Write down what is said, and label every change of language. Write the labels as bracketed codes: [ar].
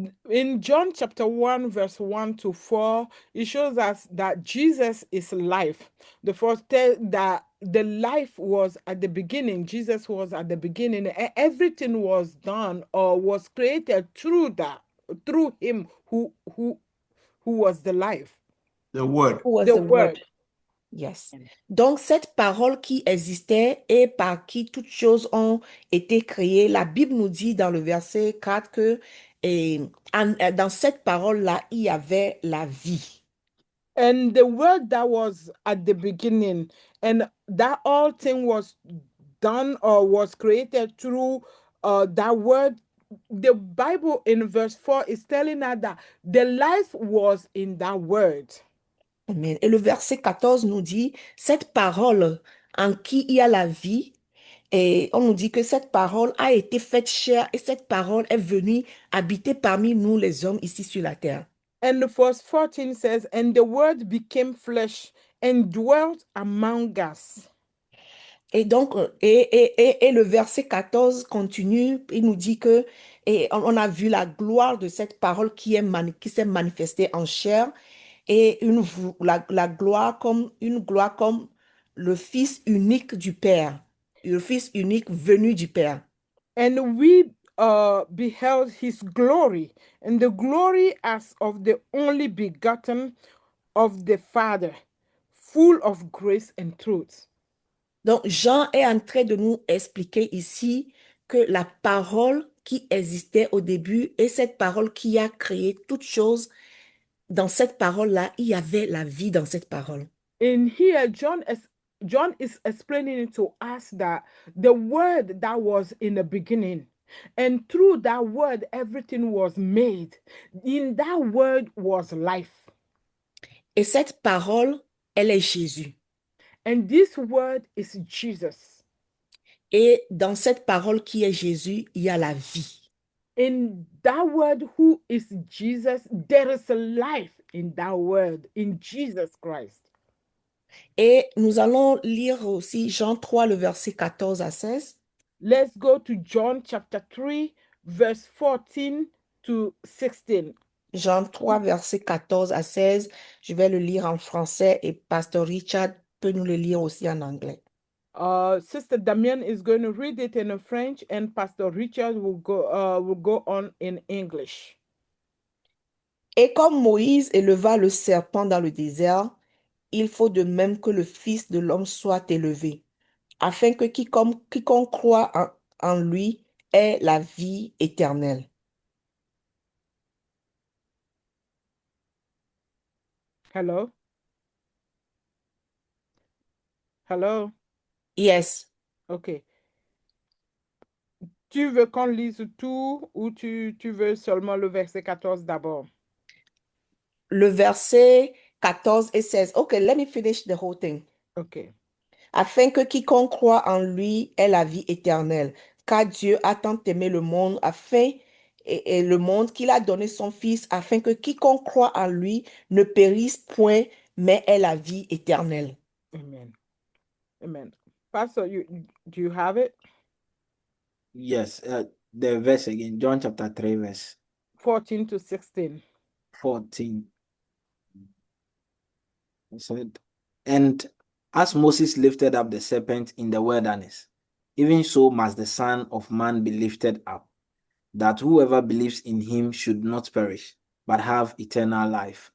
[en] In John chapter 1, verse 1 to 4, it shows us that Jesus is life. The first tell that the life was at the beginning, Jesus was at the beginning. Everything was done or was created through that, through him who was the life. The word. Who was The the word. word? Yes. [fr] Donc, cette parole qui existait et par qui toutes choses ont été créées, la Bible nous dit dans le verset 4 que dans cette parole-là, il y avait la vie. [en] And the word that was at the beginning, and that all thing was done or was created through that word. The Bible in verse 4 is telling us that the life was in that word. Amen. [fr] Et le verset 14 nous dit, cette parole en qui il y a la vie, et on nous dit que cette parole a été faite chair et cette parole est venue habiter parmi nous les hommes ici sur la terre. [en] And the verse 14 says, and the word became flesh and dwelt among us. [fr] Et donc, et le verset 14 continue, il nous dit que, et on a vu la gloire de cette parole qui s'est manifestée en chair, et la gloire une gloire comme le Fils unique du Père, le Fils unique venu du Père. [en] And we beheld his glory, and the glory as of the only begotten of the Father, full of grace and truth. [fr] Donc, Jean est en train de nous expliquer ici que la parole qui existait au début et cette parole qui a créé toutes choses dans cette parole-là, il y avait la vie dans cette parole. [en] In here, John is explaining to us that the word that was in the beginning, and through that word, everything was made. In that word was life. [fr] Et cette parole, elle est Jésus. [en] And this word is Jesus. [fr] Et dans cette parole qui est Jésus, il y a la vie. [en] In that word, who is Jesus, there is a life in that word, in Jesus Christ. [fr] Et nous allons lire aussi Jean 3, le verset 14 à 16. [en] Let's go to John chapter 3, verse 14 to 16. [fr] Jean 3, verset 14 à 16. Je vais le lire en français et Pasteur Richard peut nous le lire aussi en anglais. [en] Sister Damien is going to read it in French, and Pastor Richard will go on in English. [fr] Et comme Moïse éleva le serpent dans le désert, il faut de même que le Fils de l'homme soit élevé, afin que quiconque croit en lui ait la vie éternelle. [en] Hello? Hello? Yes. OK. [fr] Tu veux qu'on lise tout ou tu veux seulement le verset 14 d'abord? Le verset 14 et 16. [en] Okay, let me finish the whole thing. OK. [fr] Afin que quiconque croit en lui ait la vie éternelle. Car Dieu a tant aimé le monde et le monde qu'il a donné son Fils, afin que quiconque croit en lui ne périsse point, mais ait la vie éternelle. [en] Amen. Amen. Pastor, do you have it? Yes, the verse again, John chapter 3, verse 14 to 16. 14. It said, and as Moses lifted up the serpent in the wilderness, even so must the Son of Man be lifted up, that whoever believes in him should not perish, but have eternal life.